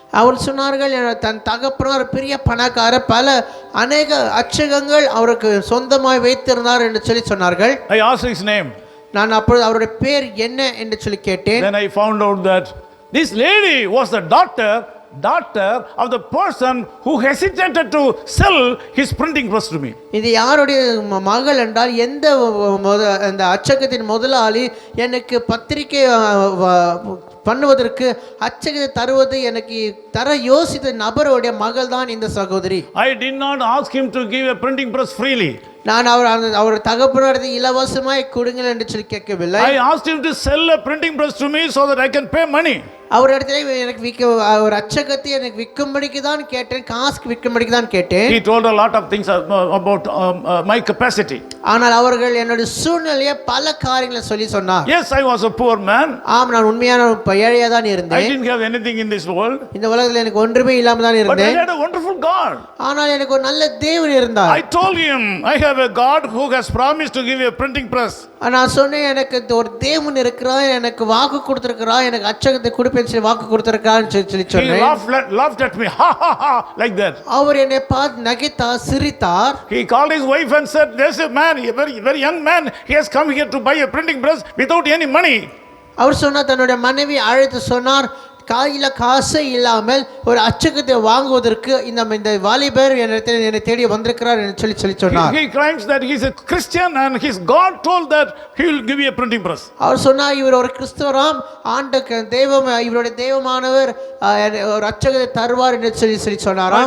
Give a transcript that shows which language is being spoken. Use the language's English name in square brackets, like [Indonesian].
[Tamil] அவர் சொன்னார்கள் தன் தகப்பனார் பெரிய பணக்கார அநேக அச்சகங்கள் அவருக்கு சொந்தமாய் வைத்திருந்தார் என்று சொல்லி சொன்னார்கள். [English] I asked his name. [Tamil] நான் அப்பொழுது அவருடைய பேர் என்ன என்று சொல்லி கேட்டேன். [English] Then I found out that this lady was the daughter of the person who hesitated to sell his printing press to me. [Tamil] இது யாருடைய மகள் என்றால் அந்த அச்சகத்தின் முதலாளி எனக்கு பத்திரிகை பண்ணுவதற்கு அச்சகத்தை தருவது எனக்கு தர யோசித்த நபருடைய மகள் தான் இந்த சகோதரி. [English] I did not ask him to give a printing press freely. [Tamil] நான் அவர் தகப்பனாரத்தை இலவசமாய் கொடுங்கள் என்று சொல்லி கேட்கவில்லை. [English] I asked him to sell a printing press to me so that I can pay money. [Tamil] அவர் இடத்துல எனக்கு ஒரு அச்சகத்தை எனக்கு விற்கும்படிக்கு தான் கேட்டேன், காசுக்கு விற்கும்படிக்கு தான் கேட்டேன். [English] He told a lot of things about my capacity. [Tamil] ஆனால் அவர்கள் என்னுடைய சூழ்நிலையை பல காரியங்களை சொல்லி சொன்னார். [English] Yes, I was a poor man. [Tamil] ஆம், நான் உண்மையான ஏழையா தான் [English] I [Tamil] இருந்தேன். [English] didn't have anything in this world. [Tamil] இந்த உலகத்தில் எனக்கு ஒன்றுமே இல்லாம தான் [English] But I [Tamil] இருந்தேன். [English] had a wonderful God. [Tamil] ஆனால் எனக்கு ஒரு நல்ல தேவன் இருந்தார். [English] I told him I have have a God who has promised to give you a printing press. [Tamil] நான் சொன்னேன், எனக்கு ஒரு தேவன் இருக்கிறார், எனக்கு வாக்கு கொடுத்திருக்கிறார், எனக்கு அச்சகத்தை கொடுப்பேன்னு சொல்லி வாக்கு கொடுத்திருக்கான்னு சொல்லி [English] He [Tamil] சொன்னேன். [English] laughed at me, ha ha ha, like that. [Tamil] அவர் என்னை பார்த்து நகைத்தார், சிரித்தார். [English] He called his wife and said, there's a man, a very young man, he has come here to buy a printing press without any money. [Tamil] அவர் சொன்னார், தன்னுடைய மனைவி அழைத்து சொன்னார், கையில காசு இல்லாமல் ஒரு அச்சகத்தை வாங்குவதற்கு இந்த வாலிபர் என்னை தேடி வந்திருக்கிறார் என்று சொல்லி சொன்னார். [English] He claims that he is a Christian and his God told that he will give you a printing press. [Tamil] அவர் சொன்னார், இவர் ஒரு கிறிஸ்தவராம், தெய்வம், இவருடைய தெய்வமானவர் ஒரு அச்சகத்தை தருவார் என்று சொல்லி சொன்னாராம்.